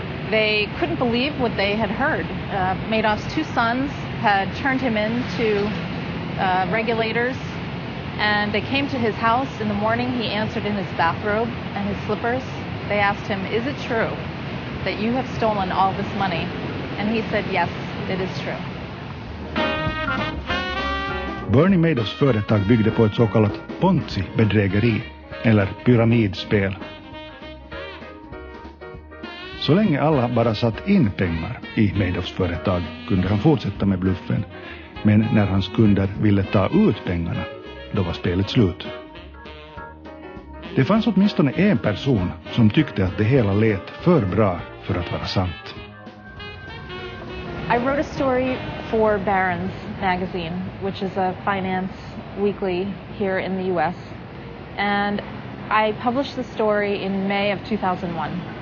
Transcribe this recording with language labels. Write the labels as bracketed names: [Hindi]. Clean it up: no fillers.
[English] They couldn't believe what they had heard. Madoff's 2 sons had turned him in to regulators, and they came to his house in the morning. He answered in his bathrobe and his slippers. They asked him, "Is it true that you have stolen all this money?" And he said, "Yes, it is true." [Swedish] Bernie Madoffs företag byggde på ett så kallat Ponzi-bedrägeri, eller pyramidspel. Så länge alla bara satt in pengar i Madoffs företag kunde han fortsätta med bluffen. Men när hans kunder ville ta ut pengarna, då var spelet slut. Det fanns åtminstone en person som tyckte att det hela lät för bra för att vara sant. [English] I wrote a story for Barron's magazine, which is a finance weekly here in the US. And I published the story in May of 2001.